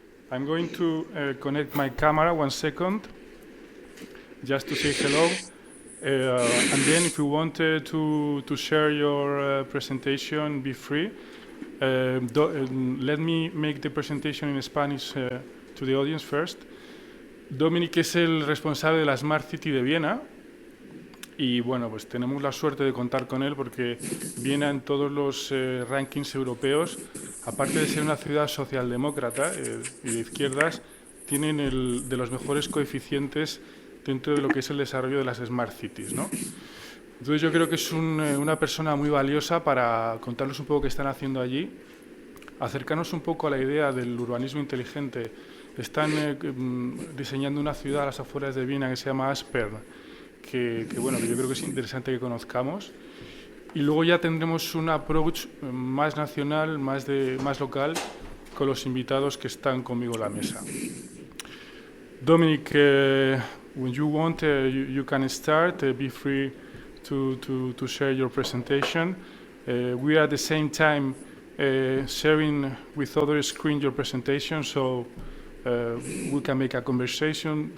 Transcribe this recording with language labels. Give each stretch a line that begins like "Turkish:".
English: I'm going to connect my camera 1 second, just to say hello. And then if you want to share your presentation, be free. Let me make the presentation in Spanish to the audience first.
Spanish: Dominic es el responsable de la Smart City de Viena. Y bueno, pues tenemos la suerte de contar con él porque Viena en todos los rankings europeos, aparte de ser una ciudad socialdemócrata y de izquierdas, tienen de los mejores coeficientes dentro de lo que es el desarrollo de las Smart Cities, ¿no? Entonces yo creo que es una persona muy valiosa para contarnos un poco qué están haciendo allí, acercarnos un poco a la idea del urbanismo inteligente. Están diseñando una ciudad a las afueras de Viena que se llama Aspern, que bueno, que yo creo que es interesante que conozcamos. Y luego ya tendremos un approach más nacional, más local, con los invitados que están conmigo en la mesa.
English: Dominic, when you want, you can start. Be free to share your presentation. We are at the same time sharing with other screen your presentation, so we can make a conversation.